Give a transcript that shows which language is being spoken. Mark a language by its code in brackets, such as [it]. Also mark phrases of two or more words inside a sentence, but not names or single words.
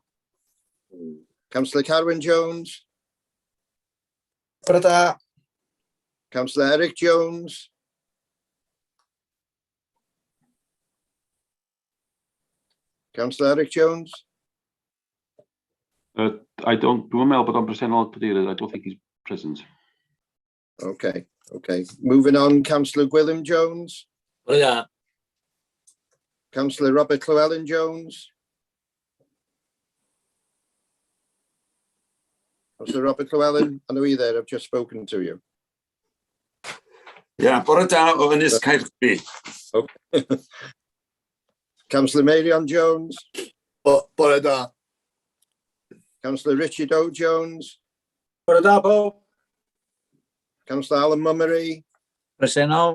[en] Councillor Carwyn Jones. [cy] Bore da. [en] Councillor Eric Jones. Councillor Eric Jones. I don't do but I'm presennol, I don't think he's present. Okay. Moving on, Councillor Gwilym Jones. [cy] Bore da. [en] Councillor Robert Llewellyn Jones. Councillor Robert Llewellyn, I know you're there. I've just spoken to you. Yeah, [cy] bore da o Ynys Caergybi. [en] Okay. Councillor Marion Jones. [cy] Bore da. [en] Councillor Richard O. Jones. [cy] Bore da, pawb. [en] Councillor Alan Mummery. Presennol.